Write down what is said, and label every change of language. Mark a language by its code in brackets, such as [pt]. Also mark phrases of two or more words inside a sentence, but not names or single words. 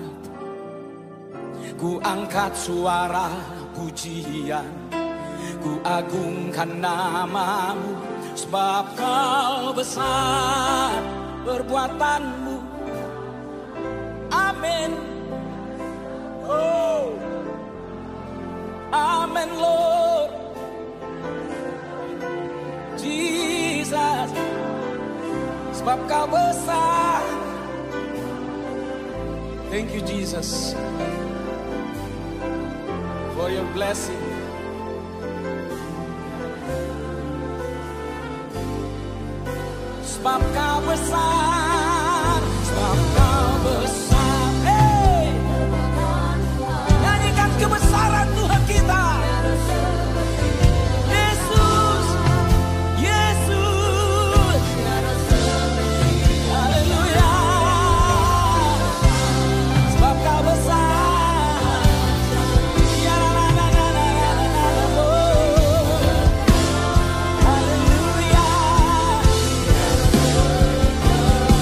[id] Ku angkat suara pujian, ku agungkan namamu. Sebab kau besar perbuatanmu. Amin. Oh, amin [en] Lord Jesus. [id] Sebab kau besar. [en] Thank you Jesus for your blessing. [id] Sebab kau besar. Sebab kau besar. Hey, nyanyikan kebesaran Tuhan kita. Yesus, Yesus. Haleluya. Sebab kau besar. Ya la la la la la la la. Haleluya.